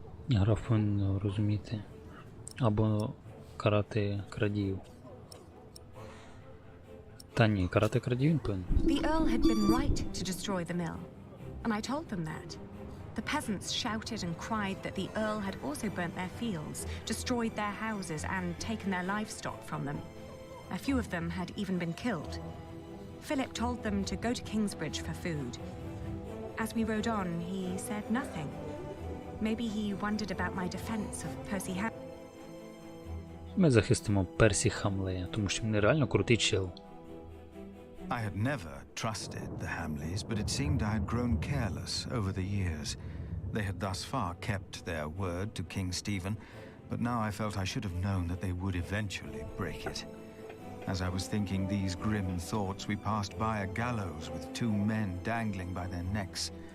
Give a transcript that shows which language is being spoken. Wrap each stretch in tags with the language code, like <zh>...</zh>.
<uk>Граф повинен розуміти або карати крадіїв. Та ні, карати крадіїв він повинен.</uk> <en>The Earl had been right to destroy the mill, and I told them that. The peasants shouted and cried that the Earl had also burnt their fields, destroyed their houses, and taken their livestock from them. A few of them had even been killed. Philip told them to go to Kingsbridge for food. As we rode on, he said nothing. Maybe he wondered about my defense of Percy Hamley.</en> <uk>Ми захистимо Персі Хамлея, тому що він реально крутий чел.</uk> <en>I had never trusted the Hamleys, but it seemed I had grown careless over the years. They had thus far kept their word to King Stephen, but now I felt I should have known that they would eventually break it. As I was thinking these grim thoughts, we passed by a gallows with 2 men dangling by their necks.</en>